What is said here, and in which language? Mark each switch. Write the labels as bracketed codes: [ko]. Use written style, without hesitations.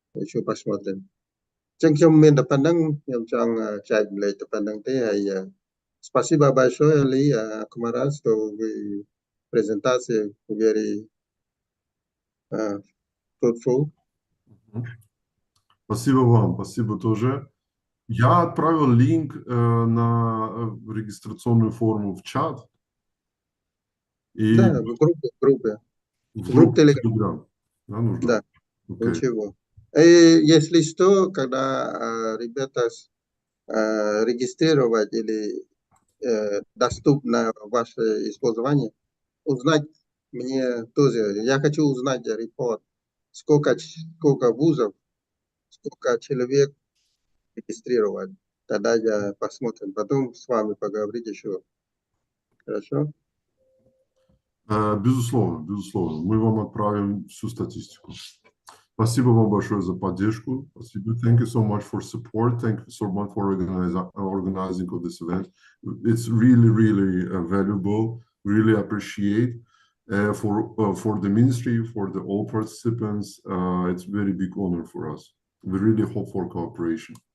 [km] ជួយប៉ាសមកទៅចឹងខ្ញុំមានតែប៉ុណ្្នឹងខ្ញុំចង់ចែកលេខតែប៉ុណ្្នឹងទេហើយ [ru] Спасибо большое, Ali Kumara, что вы презентация [en] very fruitful. [ru] Спасибо вам, спасибо тоже. Я отправил линк на регистрационную форму в чат. Да, в группе. В группе Telegram. Да, нужно? Да, [en] okay. [ru] Ничего. И если что, когда ребята регистрировать или доступно ваше использование, узнать мне тоже. Я хочу узнать репорт, сколько вузов, сколько человек регистрировать. Тогда я посмотрим. Потом с вами поговорить еще. Хорошо? Безусловно. Мы вам отправим всю статистику. Спасибо вам большое за поддержку. Спасибо. [en] Thank you so much for support. Thank you so much for organizing of this event. It's really valuable. Really appreciate for the ministry, for all participants. It's very big honor for us. We really hope for cooperation.